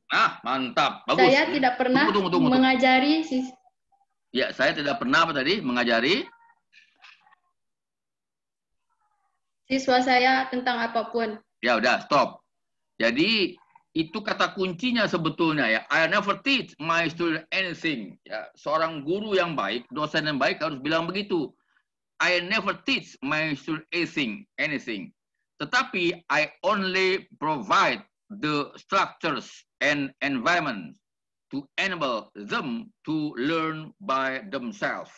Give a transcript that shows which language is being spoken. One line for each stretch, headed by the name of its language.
Indonesian: Ah, mantap. Bagus. Saya tidak pernah mengajari Ya, saya tidak pernah apa tadi? Mengajari siswa saya tentang apapun. Ya udah, stop. Jadi itu kata kuncinya sebetulnya ya.
English: I never teach my student anything.
Indonesian: Ya, seorang guru yang baik, dosen yang baik harus bilang begitu.
English: I never teach my student anything.
Indonesian: Tetapi
English: I only provide the structures and environment to enable them to learn by themselves.